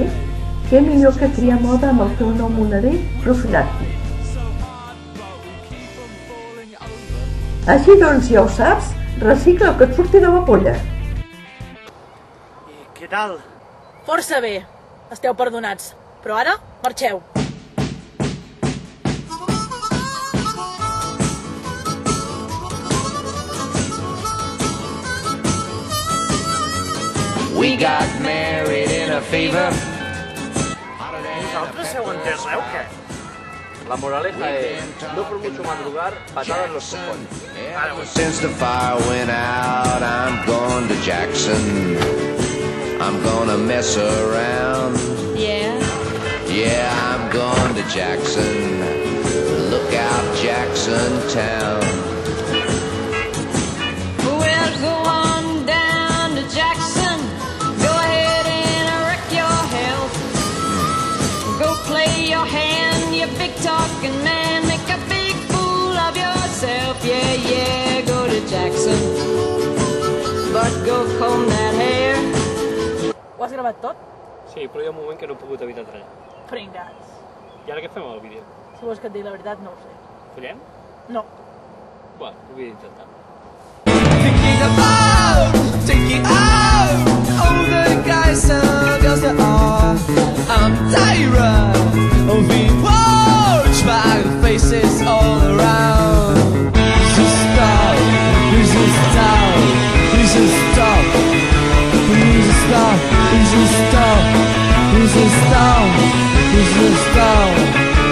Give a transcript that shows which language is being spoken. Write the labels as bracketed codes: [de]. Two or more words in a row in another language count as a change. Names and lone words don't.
[ca] Què millor que crear moda amb el teu nou moneder profilàctic. Així doncs, ja ho saps, recicla el que et surti de la polla. I què tal? Força bé. Esteu perdonats. Però ara, marxeu. [en] We got married in a fever. [ca] Vosaltres heu entès res o què? [es] La moraleja es, no por mucho madrugar, patadas los cojones. [en] Since the fire went out, I'm going to Jackson. I'm gonna mess around. Yeah. Yeah, I'm going to Jackson. Look out, Jackson Town. Well, go on down to Jackson. Go ahead and wreck your health. Go play your hand, you big talking man. Make a big fool of yourself. Yeah, yeah, go to Jackson. But go comb that hair. [ca] Ho has gravat tot? Sí, però hi ha un moment que no he pogut evitar treure. Pringats. I ara què fem amb el vídeo? Si vols que et digui la veritat, no ho sé. Follem? No. Bueno, ho havia d'intentar. [en] Thinking about taking out all the guys and girls that are. I'm tired of being watched by faces all around. Please stop, please stop, please stop, please stop, please stop, please stop, please stop.